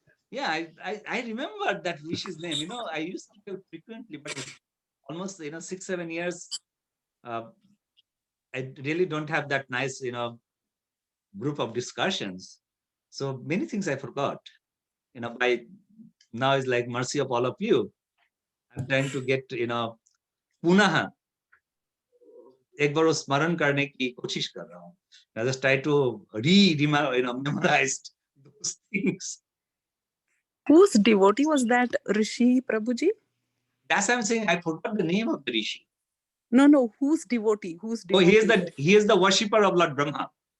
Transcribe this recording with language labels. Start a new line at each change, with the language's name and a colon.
English: Yeah, I remember that Rishi's name. I used to tell frequently, but almost 6-7 years. I really don't have that nice group of discussions. So many things I forgot. By now is like mercy of all of you. I'm trying to get
Hindi: पुनः एक बार वो स्मरण करने की कोशिश कर रहा हूँ.
English: I just try to memorize those things. Whose devotee was that Rishi, Prabhuji? That's why I'm saying I forgot the name of the Rishi. No, whose devotee? Whose Oh, devotee? he is the worshipper of Lord Brahma.